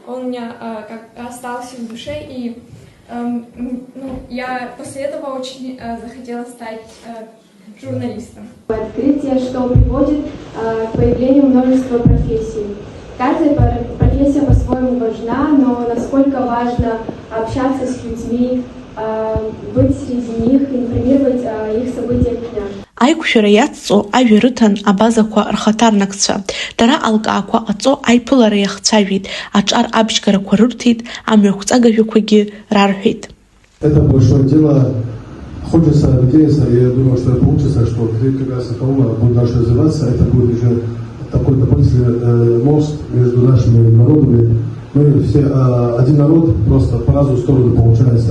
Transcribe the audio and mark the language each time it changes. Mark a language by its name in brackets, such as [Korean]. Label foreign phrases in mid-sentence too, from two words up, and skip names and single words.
[Russian] он у меня остался в душе, и я после этого очень захотела стать журналистом. Открытие, что приводит к появлению множества профессий. Каждая профессия по-своему важна, но насколько важно общаться с людьми, быть среди них, информировать о их событиях дня. [Abkhazian] Аиқәшәара иацҵо ажәа рыҭан абазақәа рхаҭарнакцәа, дара алкаақәа ҟаҵо аиԥылара иахцәажәеит, аҿар абжьгарақәа рырҭеит, амҩақәҵагажәақәагьы рарҳәеит. [Russian] Это большое дело, хочется надеяться, и я думаю, что получится, что как раз Хаума будет дальше развиваться, это будет уже такой дополнительный мост между нашими народами. Мы все один народ, просто по разную сторону получается.